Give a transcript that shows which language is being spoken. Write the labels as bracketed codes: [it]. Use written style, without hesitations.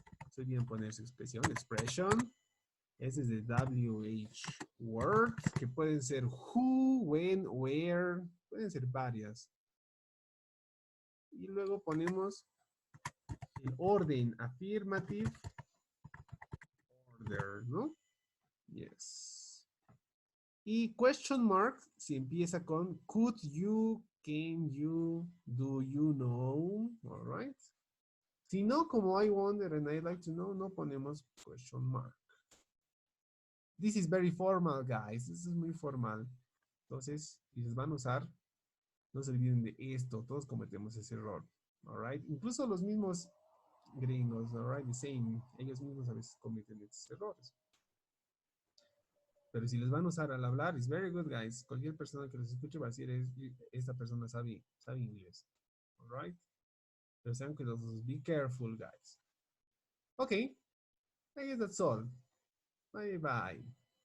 [es] Se olviden poner su expresión. Expression. Ese es de WH words, que pueden ser [en] who, when, where. [es] Pueden ser varias. Y luego ponemos el orden affirmative order, ¿no? [en] Yes. [es] Y question mark si empieza con [en] could you, can you, do you know, all right. [es] Si no, como [en] I wonder and I like to know, [es] no ponemos question mark. [en] This is very formal, guys. This is [es] muy [en] formal. [es] Entonces, si les van a usar, no se olviden de esto. Todos cometemos ese error, [en] all right. [es] Incluso los mismos gringos, [en] all right, the same. [es] Ellos mismos a veces cometen estos errores. Pero si les van a usar al hablar, [en] it's very good, guys. [es] Cualquier persona que los escuche va a decir, esta persona sabe inglés. [en] All right? [es] Pero sean cuidadosos. [en] Be careful, guys. Okay. I guess that's all. Bye-bye.